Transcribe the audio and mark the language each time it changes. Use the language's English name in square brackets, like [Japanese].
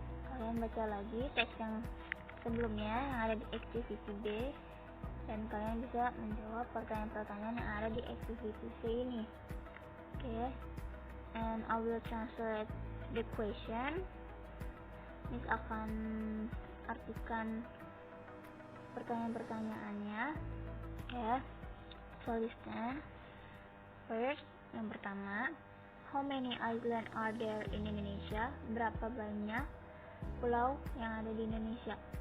[Indonesian] Kalian baca lagi teks yang sebelumnya yang ada di activity B dan kalian bisa menjawab pertanyaan-pertanyaan yang ada di activity C ini. [English] Okay, and I will translate the question. [Indonesian] Miss akan artikan pertanyaan-pertanyaannya. Ya, [English] so listen. First, [Indonesian] yang pertama, [English] how many islands are there in Indonesia? [Indonesian] Berapa banyak pulau yang ada di Indonesia?